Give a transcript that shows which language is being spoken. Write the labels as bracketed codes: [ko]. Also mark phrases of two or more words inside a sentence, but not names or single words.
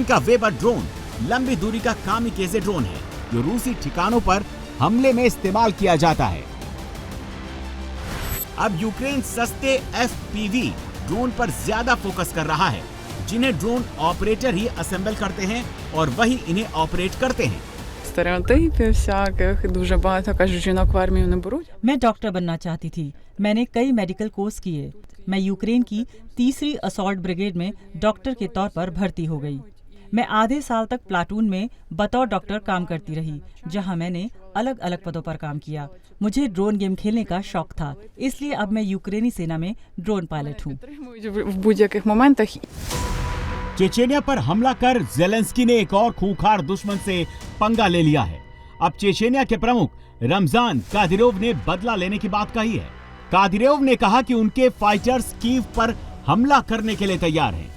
[hi] यूक्रेन का वेबर ड्रोन लंबी दूरी का कामिकेजे ड्रोन है। जो रूसी ठिकानों पर हमले में इस्तेमाल किया जाता है। अब यूक्रेन सस्ते FPV ड्रोन पर ज्यादा फोकस कर रहा है, जिन्हें [en] drone operator [hi] ही असेंबल करते हैं और वही इन्हें ऑपरेट करते हैं। [uk] Стереотипів всяких, дуже багато кажуть, жінок в армію не беруть. [hi] मैं डॉक्टर बनना चाहती थी। मैंने कई मेडिकल कोर्स किए। मैं यूक्रेन की 3री [en] assault brigade [hi] में डॉक्टर के तौर पर भर्ती हो गई। मैं आधे साल तक प्लाटून में बतौर डॉक्टर काम करती रही, जहां मैंने अलग अलग पदों पर काम किया। मुझे [en] drone game [hi] खेलने का शौक था, इसलिए अब मैं यूक्रेनी सेना में [en] drone pilot [hi] हूँ। [uk] В будь-яких моментах. [hi] चेचेनिया पर हमला कर जेलेंस्की ने एक और खूंखार दुश्मन से पंगा ले लिया है। अब चेचेनिया के प्रमुख रमजान कादिरोव ने बदला लेने की बात कही है। कादिरोव ने कहा कि उनके फाइटर्स कीव पर हमला करने के लिए तैयार हैं।